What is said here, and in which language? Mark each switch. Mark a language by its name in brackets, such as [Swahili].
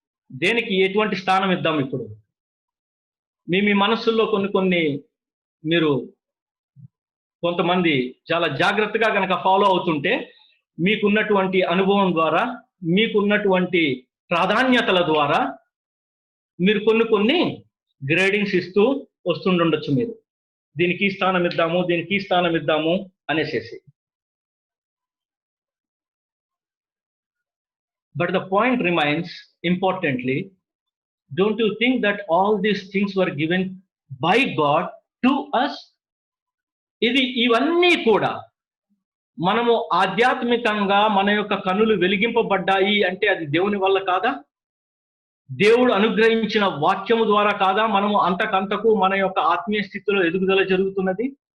[Telugu] దేనికి ఎటువంటి స్థానం ఇద్దాం? ఇప్పుడు మీ మనస్సుల్లో కొన్ని మీరు కొంతమంది చాలా జాగ్రత్తగా కనుక ఫాలో అవుతుంటే మీకున్నటువంటి అనుభవం ద్వారా, మీకున్నటువంటి ప్రాధాన్యతల ద్వారా మీరు కొన్ని గ్రేడింగ్స్ ఇస్తూ వస్తుండొచ్చు. మీరు దీనికి స్థానం ఇద్దాము, దీనికి స్థానం ఇద్దాము అనేసేసి. [English] But the point remains, importantly, don't you think that all these things were given by God to us? [Telugu] ఇవన్నీ కూడా మనము ఆధ్యాత్మికంగా మన యొక్క కనులు వెలిగింపబడ్డాయి అంటే అది దేవుని వల్ల కాదా? దేవుడు అనుగ్రహించిన వాక్యము ద్వారా కాదా మనము అంతకంతకు మన యొక్క ఆత్మీయ స్థితిలో ఎదుగుదల జరుగుతున్నది?